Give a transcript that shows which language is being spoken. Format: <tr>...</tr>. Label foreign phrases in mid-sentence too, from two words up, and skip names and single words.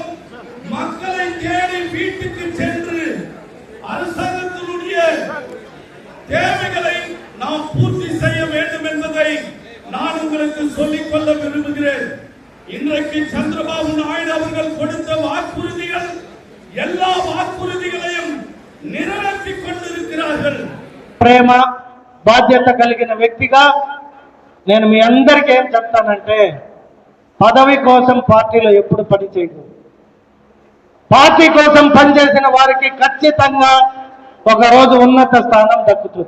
<ta>மக்களை தேடி வீட்டுக்கு சென்று அரசாங்கத்தினுடைய தேவைகளை நாம் பூர்த்தி செய்ய வேண்டும் என்பதை நான் உங்களுக்கு சொல்லிக் கொள்ள விரும்புகிறேன். இன்றைக்கு சந்திரபாபு நாயுடு அவர்கள் கொடுத்த வாக்குறுதிகள் எல்லா வாக்குறுதிகளையும் நிறைவேற்றிக் கொண்டிருக்கிறார்கள்.</ta> <te>ప్రేమ బాధ్యత కలిగిన వ్యక్తిగా నేను మీ అందరికీ ఏం చెప్తానంటే, పదవి కోసం పార్టీలో ఎప్పుడు పని చేయకూడదు. పార్టీ కోసం పనిచేసిన వారికి ఖచ్చితంగా ఒక రోజు ఉన్నత స్థానం దక్కుతుంది.</te>